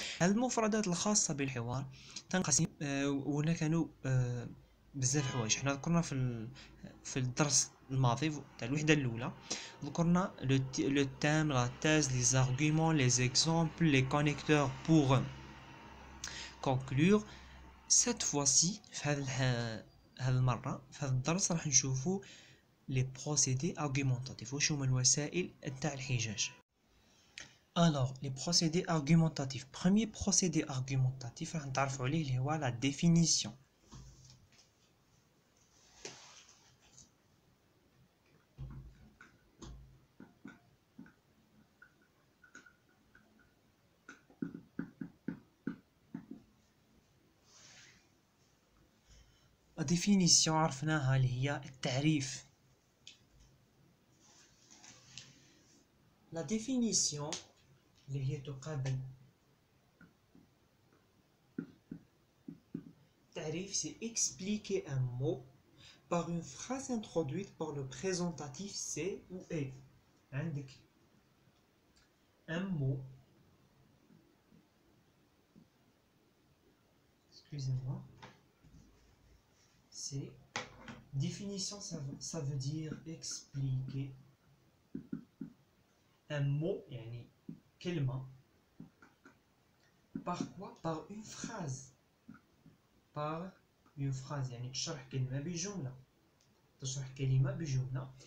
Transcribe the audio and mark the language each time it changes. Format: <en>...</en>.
<ar>المفردات الخاصة بالحوار تنقسم وهنا كانوا بزاف حوايج حنا ذكرنا في الدرس الماضي تاع الوحدة الأولى ذكرنا</ar> <fr>le thème, la thèse, les arguments, les exemples, les connecteurs pour conclure. Cette fois-ci</fr> <ar>في هذه المرة في هذا الدرس راح نشوفوا</ar> <fr>les procédés argumentatifs</fr> <ar>واش هما الوسائل نتاع الحجاج.</ar> <fr>Alors les procédés argumentatifs, premier procédé argumentatif</fr> <ar>راح نتعرفوا عليه اللي هو</ar> <fr>la définition.</fr> <ar>La définition عرفناها اللي هي التعريف.</ar> <fr>La définition</fr> <ar>اللي هي تقابل تعريف</ar> <fr>c'est expliquer un mot par une phrase introduite par le présentatif c'est ou est. عندك un mot, excusez-moi, c'est définition, ça veut dire expliquer un mot</fr> <ar>يعني كلمة</ar> <fr>par quoi? Par une phrase, par une phrase</fr> <ar>يعني تشرح كلمة بجملة، تشرح كلمة بجملة.</ar>